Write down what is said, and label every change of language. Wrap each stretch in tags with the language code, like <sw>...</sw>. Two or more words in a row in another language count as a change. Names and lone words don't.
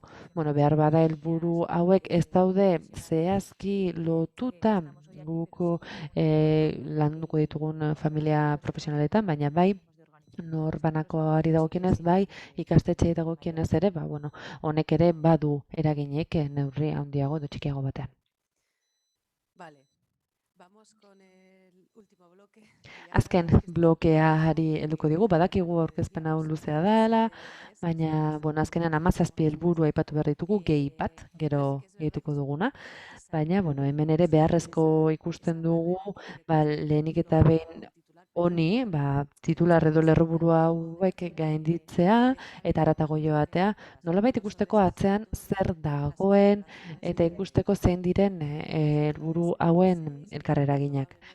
<eu>Behar bada helburu hauek ez daude zehazki lotuta guk landuko ditugun familia profesionaletan, baina bai norbanakoari dagokienez, bai ikastetxeei dagokienez ere, honek ere badu eraginek neurri handiago edo txikiago batean.</eu> <es>Vale. Vamos con el</es> <eu>Azken blokeari helduko digu, badakigu aurkezpen hau luzea dela, baina, bueno, azkenean 17 helburu aipatu behar ditugu, gehi bat, gero gehituko duguna. Baina, bueno, hemen ere beharrezko ikusten dugu, lehenik eta behin honi, titular edo lerroburu hauek gainditzea eta haratago joatea, nolabait ikusteko atzean zer dagoen eta ikusteko zein diren helburu hauen elkarreraginak.</eu>